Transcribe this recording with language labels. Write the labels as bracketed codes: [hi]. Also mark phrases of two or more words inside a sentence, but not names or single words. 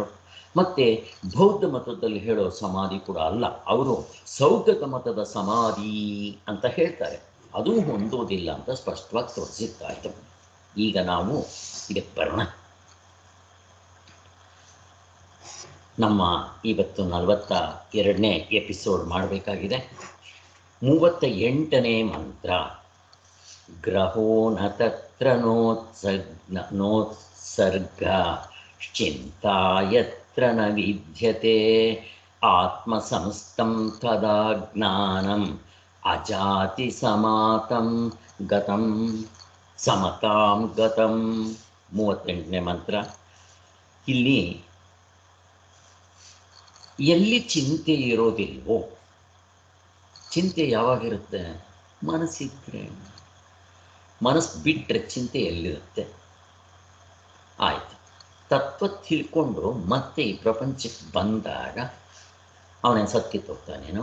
[kn] ಮತ್ತು ಬೌದ್ಧ ಮತದಲ್ಲಿ ಹೇಳೋ ಸಮಾಧಿ ಕೂಡ ಅಲ್ಲ, ಅವರು ಸೌಗತ ಮತದ ಸಮಾಧಿ ಅಂತ ಹೇಳ್ತಾರೆ, ಅದೂ ಹೊಂದೋದಿಲ್ಲ ಅಂತ ಸ್ಪಷ್ಟವಾಗಿ ತೋರಿಸಿದ್ದಾಯಿತು. ಈಗ ನಾವು ಇದಕ್ಕೆ ಬರೋಣ. ನಮ್ಮ ಇವತ್ತು 42ನೇ ಎಪಿಸೋಡ್ ಮಾಡಬೇಕಾಗಿದೆ. 38ನೇ ಮಂತ್ರ. [sa] ग्रहो न तत्र नोत्सर्ग चिन्ता यत्र न विद्यते आत्मसंस्थं तदा ज्ञानं अजाति समातं गतं समतां गतं. [kn] 38ನೇ ಮಂತ್ರ. ಇಲ್ಲಿ ಎಲ್ಲಿ ಚಿಂತೆ ಇರೋದಿಲ್ವೋ, ಚಿಂತೆ ಯಾವಾಗಿರುತ್ತೆ? ಮನಸ್ಸಿದ್ರೆ. ಮನಸ್ಸು ಬಿಟ್ಟರೆ ಚಿಂತೆ ಎಲ್ಲಿರುತ್ತೆ? ಆಯಿತು, ತತ್ವ ತಿಳ್ಕೊಂಡು ಮತ್ತೆ ಈ ಪ್ರಪಂಚಕ್ಕೆ ಬಂದಾಗ ಅವನೇನು ಸತ್ತಿತ್ತೋಗ್ತಾನೇನೋ?